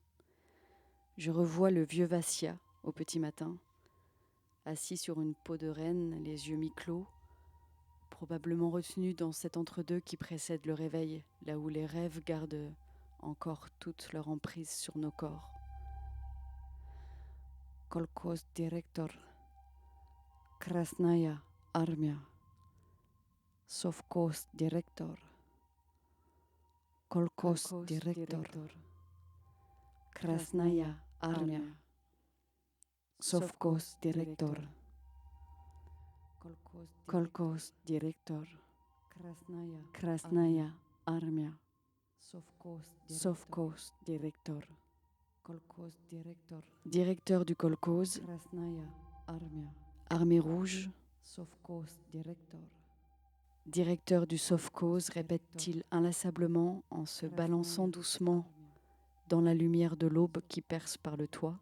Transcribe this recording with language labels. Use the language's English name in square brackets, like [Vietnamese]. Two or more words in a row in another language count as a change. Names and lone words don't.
[French] Je revois le vieux Vassia au petit matin, assis sur une peau de renne, les yeux mi-clos, probablement retenu dans cet entre-deux qui précède le réveil, là où les rêves gardent encore toute leur emprise sur nos corps. [Russian] Колхоз директор, Красная Армия, Совхоз директор, Колхоз директор, Красная Армия, Совхоз директор, Колхоз директор, Красная Армия, Совхоз директор, [French] directeur du kolkhoz, armée rouge, directeur du sovkhoz, répète-t-il inlassablement en se balançant doucement dans la lumière de l'aube qui perce par le toit.